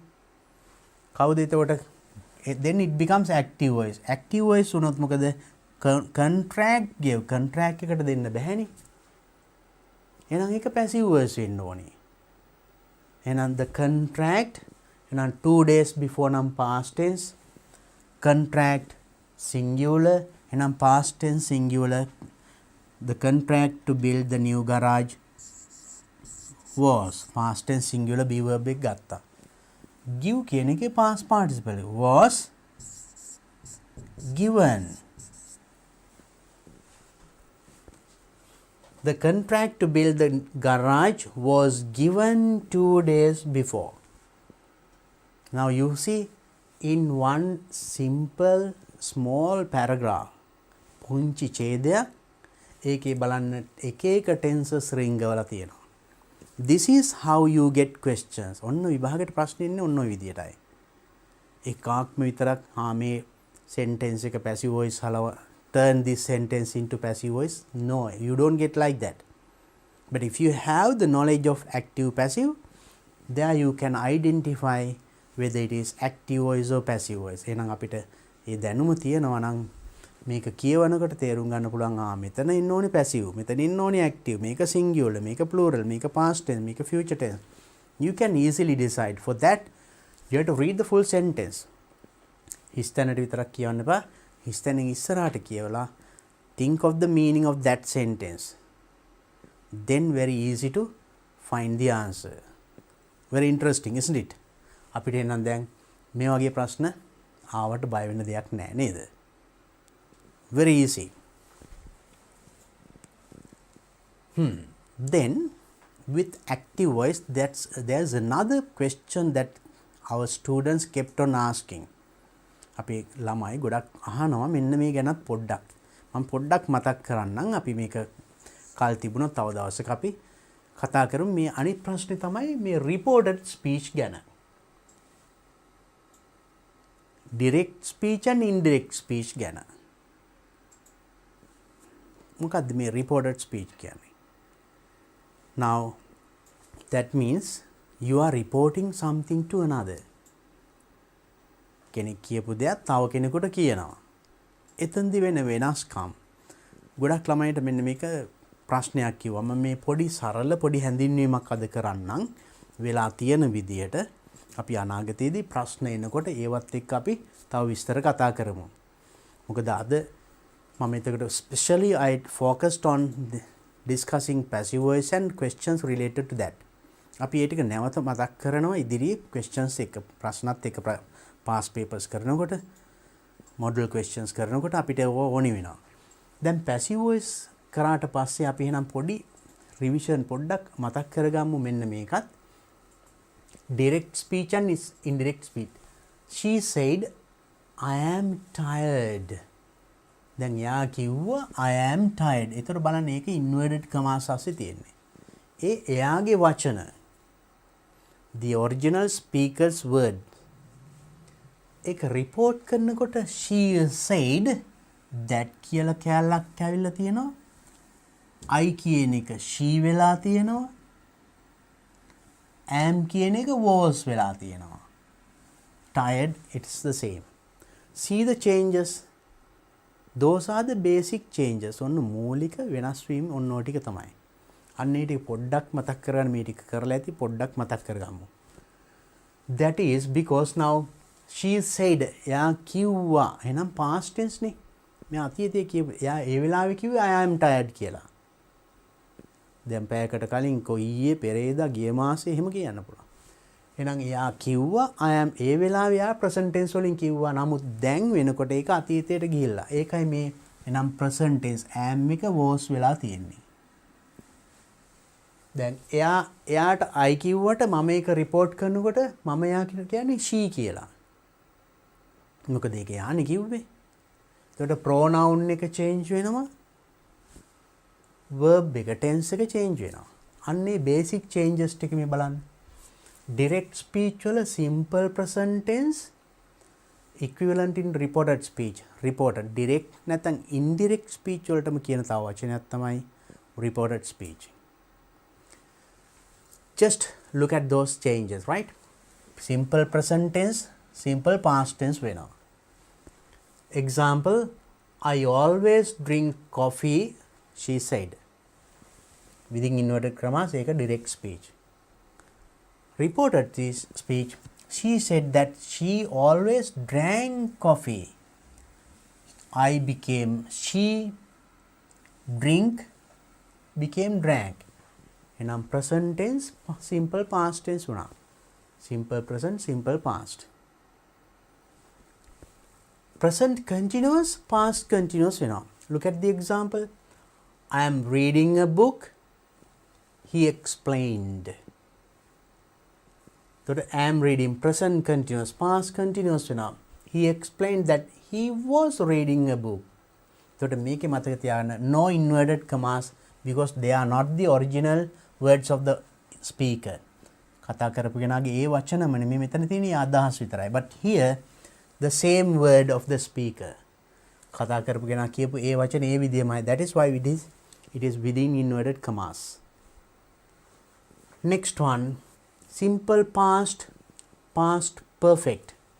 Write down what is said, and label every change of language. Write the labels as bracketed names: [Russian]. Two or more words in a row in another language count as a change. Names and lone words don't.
[Sinhala] කවුද එතකොට? [English] then it becomes active voice. active voice [Sinhala] වුණොත් මොකද? [English] contract gave contract [Sinhala] එකට දෙන්න බැහැනේ. එහෙනම් ඒක [English] passive voice [Sinhala] වෙන්න ඕනේ. [English] එහෙනම් the contract එහෙනම් 2 days before නම් past tense contract singular එහෙනම් past tense singular the contract to build the new garage was past tense singular be verb [Sinhala] එක ගත්තා. [English] give [Sinhala] කියන එකේ [English] past participle was given. The contract to build the garage was given 2 days before. Now you see in one simple small paragraph [Sinhala] පුංචි ඡේදයක් ඒකේ බලන්න එක එක [English] tenses [Sinhala] රිංගවලා තියෙනවා. [English] This is how you get questions. [Sinhala] ඔන්න විභාගයට ප්‍රශ්න එන්නේ ඔන්න ඔය විදියටයි. එකාක්ම විතරක් මේ [English] sentence එක passive voice හලව turn this sentence into passive voice. No, you don't get like that. But if you have the knowledge of active passive, there you can identify whether it is active voice or passive voice. [Sinhala] එහෙනම් අපිට මේ දැනුම තියෙනවා නම් මේක කියවනකොට තේරුම් ගන්න පුළුවන් මෙතන ඉන්න ඕනේ passive, මෙතන ඉන්න ඕනේ active, මේක singular, මේක plural, මේක [English] past tense, [Sinhala] මේක [English] future tense. You can easily decide. For that you have to read the full sentence. [Sinhala] හිස්තැනට විතරක් කියවන්න එපා. හිස්තැනින් ඉස්සරහට කියවලා [English] think of the meaning of that sentence. Then very easy to find the answer. Very interesting, isn't it? [Sinhala] අපිට එනම් දැන් මේ වගේ ප්‍රශ්න ආවට බය වෙන්න දෙයක් නැහැ නේද? [English] Very easy. Then with active voice there's another question that our students kept on asking. [Sinhala] අපි ළමයි ගොඩක් අහනවා මෙන්න මේ ගැනත් පොඩ්ඩක් මම පොඩ්ඩක් මතක් කරන්නම්. අපි මේක කල් තිබුණොත් තව දවසක අපි කතා කරමු. මේ අනිත් ප්‍රශ්නේ තමයි මේ [English] reported speech [Sinhala] ගැන. [English] direct speech and indirect speech ගැන. [Sinhala] මොකක්ද මේ [English] reported speech [Sinhala] කියන්නේ? [English] Now that means you are reporting something to another. [Sinhala] කෙනෙක් කියපු දෙයක් තව කෙනෙකුට කියනවා. එතෙන්දි වෙන වෙනස්කම්. ගොඩක් ළමයින්ට මෙන්න මේක ප්‍රශ්නයක් කිව්වම මේ පොඩි සරල පොඩි හැඳින්වීමක් අද කරන්නම් වෙලා තියෙන විදියට අපි අනාගතයේදී ප්‍රශ්න එනකොට ඒවත් එක්ක අපි තව විස්තර කතා කරමු. මොකද අද මම එතකොට [English] especially I focused on discussing passive voice and questions related to that. [Sinhala] අපි ඒ ටික නැවත මතක් කරනවා ඉදිරියේ questions එක ප්‍රශ්නත් එක්ක [English] past papers [Sinhala] කරනකොට [English] model questions [Sinhala] කරනකොට අපිට ඕනි වෙනවා. දැන් [English] passive voice [Sinhala] කරාට පස්සේ අපි එහෙනම් පොඩි revision පොඩ්ඩක් මතක් කරගමු මෙන්න මේකත්. [English] Direct speech and indirect speech. She said I am tired. [Sinhala] දැන් යා කිව්වා [English] I am tired. [Sinhala] ඒතර බලන්න ඒක [English] inverted commas [Sinhala] අස්සේ තියෙන්නේ. එයාගේ වචන. [English] The original speaker's word. [Sinhala] ඒක report කරනකොට [English] she said that [Sinhala] කියලා කැලලක් ඇවිල්ලා තියෙනවා. I කියන එක she වෙලා තියෙනවා. am කියන එක was වෙලා තියෙනවා. [English] Tired, it's the same. See the changes. Those are the basic changes. [Sinhala] ඔන්න මූලික වෙනස් වීම ඔන්න ඔය ටික තමයි. අන්න ඒ ටික පොඩ්ඩක් මතක් කරගන්න මේ ටික කරලා ඇති පොඩ්ඩක් මතක් කරගමු. [English] That is because now she said [Sinhala] යා කිව්වා එහෙනම් [English] past tense නේ. [Sinhala] මේ අතීතයේ කියව යා ඒ වෙලාවේ කිව්වේ [English] I am tired [Sinhala] කියලා. දැන් පැයකට කලින් කොයියේ පෙරේදා ගිය මාසේ එහෙම කියන්න පුළුවන්. එහෙනම් එයා කිව්වා [English] I am [Sinhala] ඒ වෙලාවේ යා [English] present tense [Sinhala] වලින් කිව්වා. නමුත් දැන් වෙනකොට ඒක අතීතයට ගිහිල්ලා. ඒකයි මේ එහෙනම් [English] present tense am [Sinhala] එක was වෙලා තියෙන්නේ. දැන් එයාට I කිව්වට මම ඒක report කරනකොට මම යා කියන්නේ she කියලා. මොකද ඒක යානේ කිව්වේ. එතකොට pronoun එක change වෙනවා. verb එක tense එක change වෙනවා. අන්නේ [English] basic changes [Sinhala] ටික මේ බලන්න. [English] Direct speech වල simple present tense equivalent in reported speech. [Sinhala] Reported direct නැත්නම් [English] indirect speech [Sinhala] වලටම කියන තව වචනයක් තමයි [English] reported speech. Just look at those changes, right? Simple present tense, simple past tense වෙනවා. Example, I always drink coffee, she said. Within inverted commas, ඒක direct speech. Reported this speech, she said that she always drank coffee. She drink became drank. And present tense, simple past tense una. Simple present, simple past. Present continuous, past continuous una. Look at the example. I am reading a book. He explained. So I am reading present continuous, past continuous now. He explained that he was reading a book. So to make a no inverted commas because they are not the original words of the speaker. [Sinhala] කතා කරපු කෙනාගේ ඒ වචනමනේ මේ මෙතන තියෙන අදහස් විතරයි. [English] But here the same word of the speaker. [Sinhala] කතා කරපු කෙනා කියපු ඒ වචන ඒ විදියමයි. [English] That is why it is within inverted commas. Next one, simple past, past perfect.